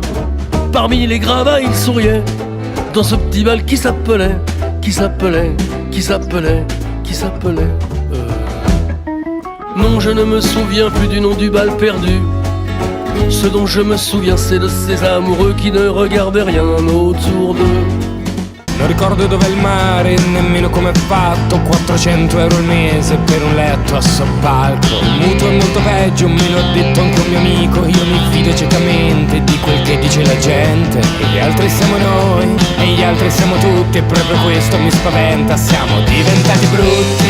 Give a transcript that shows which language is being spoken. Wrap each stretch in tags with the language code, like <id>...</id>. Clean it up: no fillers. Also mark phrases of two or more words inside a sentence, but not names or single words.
<fr>Parmi les gravats, ils souriaient, dans ce petit bal qui s'appelait Non, je ne me souviens plus du nom du bal perdu. Ce dont je me souviens, c'est de ces amoureux qui ne regardaient rien autour d'eux.</fr> <it>Non ricordo dove è il mare, nemmeno come è fatto. 400 euro al mese per un letto a soppalco. Il mutuo è molto peggio, me lo ha detto anche un mio amico. Io mi fido ciecamente di quel che dice la gente. E gli altri siamo noi, e gli altri siamo tutti. E proprio questo mi spaventa, siamo diventati brutti.</it>